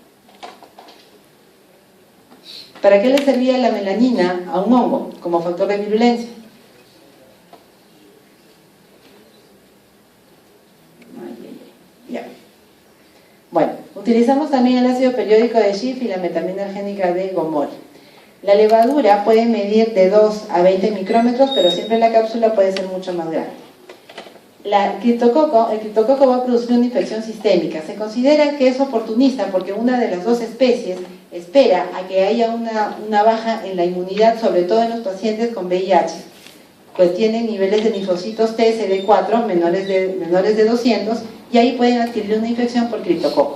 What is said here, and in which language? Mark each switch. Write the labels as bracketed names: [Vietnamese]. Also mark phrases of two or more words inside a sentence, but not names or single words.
[Spanish] ¿Para qué le servía la melanina a un hongo? Como factor de virulencia. Ya. Bueno, utilizamos también el ácido periódico de Schiff y la metamina argénica de Gomori. La levadura puede medir de 2 a 20 micrómetros, pero siempre la cápsula puede ser mucho más grande. El criptococo va a producir una infección sistémica. Se considera que es oportunista porque una de las dos especies espera a que haya una baja en la inmunidad, sobre todo en los pacientes con VIH, pues tienen niveles de linfocitos T, CD4 menores de 200, y ahí pueden adquirir una infección por criptococo.